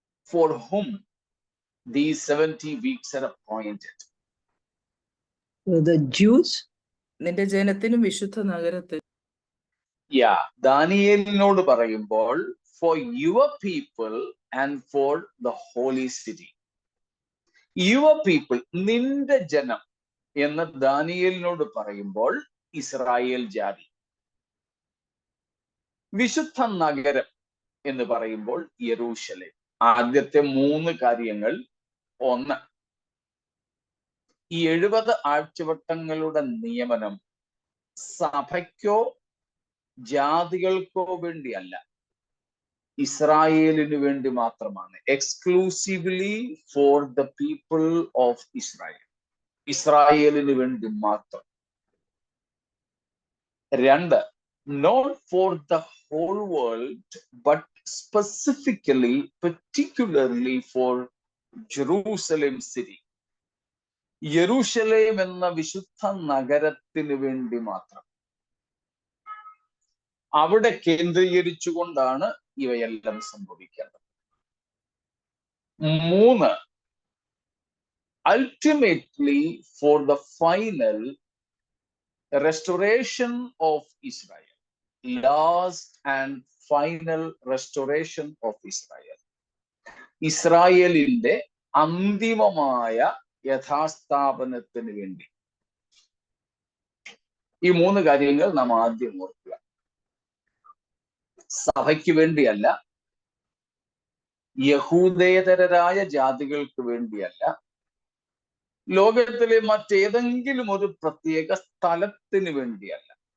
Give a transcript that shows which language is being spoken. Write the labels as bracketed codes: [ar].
[en] For whom these 70 weeks are appointed? The Jews. [ml] നിന്റെ ജനത്തിനും വിശുദ്ധ നഗരത്തിനും. ദാനിയേലിനോട് പറയുമ്പോൾ [en] for your people and for the holy city. Your people, [ml] നിന്റെ ജനം എന്ന് ദാനിയേലിനോട് പറയുമ്പോൾ ഇസ്രായേൽ ജാതി. വിശുദ്ധ നഗരം എന്ന് പറയുമ്പോൾ യെരൂശലേം. ആദ്യത്തെ 3 കാര്യങ്ങൾ. 1, ഈ 70 ആഴ്ചവട്ടങ്ങളുടെ നിയമനം സഭയ്ക്കോ ജാതികൾക്കോ വേണ്ടിയല്ല, ഇസ്രായേലിന് വേണ്ടി മാത്രമാണ്. [en] Exclusively for the people of Israel. [ml] ഇസ്രായേലിന് വേണ്ടി മാത്രം. [en] 2, not for the whole world but specifically, particularly for Jerusalem city. [ml] യെരൂശലേം എന്ന വിശുദ്ധ നഗരത്തിന് വേണ്ടി മാത്രം. അവിടെ കേന്ദ്രീകരിച്ചുകൊണ്ടാണ് ഇവയെല്ലാം സംഭവിക്കേണ്ടത്. [en] 3, ultimately for the final restoration of Israel. Last and final restoration of Israel. [ml] ഇസ്രായേലിന്റെ അന്തിമമായ യഥാസ്ഥാപനത്തിന് വേണ്ടി. ഈ 3 കാര്യങ്ങൾ നാം ആദ്യം ഓർക്കുക. സഭയ്ക്ക് വേണ്ടിയല്ല, യഹൂദേതരരായ ജാതികൾക്ക് വേണ്ടിയല്ല, ലോകത്തിലെ മറ്റേതെങ്കിലും ഒരു പ്രത്യേക സ്ഥലത്തിന് വേണ്ടിയല്ല.